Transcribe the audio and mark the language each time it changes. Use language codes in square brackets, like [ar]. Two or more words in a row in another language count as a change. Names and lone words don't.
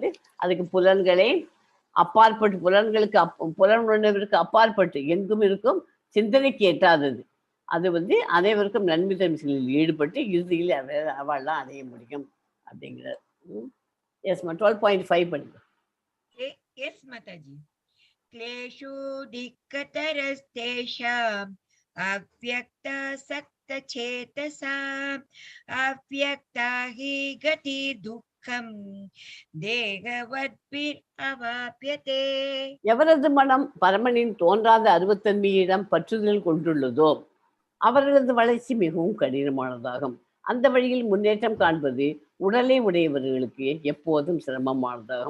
[ta] அதுக்கு புலன்களை அப்பாற்பட்டு புலனுணர்விற்கு அப்பாற்பட்டு எங்கும் இருக்கும் சிந்தனைக்கு எட்டாதது, அது அனைவருக்கும் நன்மை தரும் செயலில் ஈடுபட்டு இறுதியில் அவள்லாம் அடைய முடியும் அப்படிங்கிறார். எஸ் 12.5 படிங்க. எஸ் மாதாஜி. [sa] क्लेशो दिक्कतरस्तेषाम् अव्यक्ता सक्तचेतसाम् अव्यक्ता हि गति दुःखम् देहवद्भिर् अवाप्यते. [ta] எவரது மனம் பரமனின் தோன்றாத அருவத்தன்மையிடம் பற்றுதல் கொண்டுள்ளதோ அவர்களது வளர்ச்சி மிகவும் கடினமானதாகும். அந்த வழியில் முன்னேற்றம் காண்பது உடலை உடையவர்களுக்கு எப்போதும் சிரமமானதாகும்.